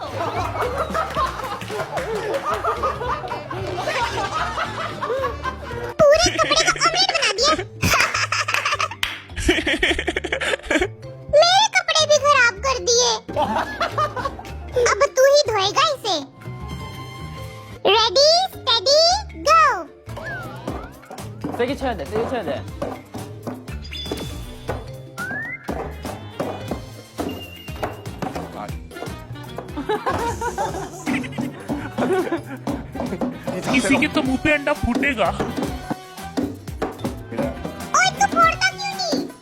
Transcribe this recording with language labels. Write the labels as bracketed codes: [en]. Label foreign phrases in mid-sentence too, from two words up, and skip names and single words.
[hi] पूरे कपड़े को ऑमलेट बना दिया। मेरे कपड़े भी खराब कर दिए। अब तू ही धोएगा इसे। [en] ready steady go. [ko] 세게 쳐야 돼, 세게 쳐야 돼. [hi] किसी के तो मुंह पे अंडा फूटेगा। ओए तू फोड़ता क्यों नहीं?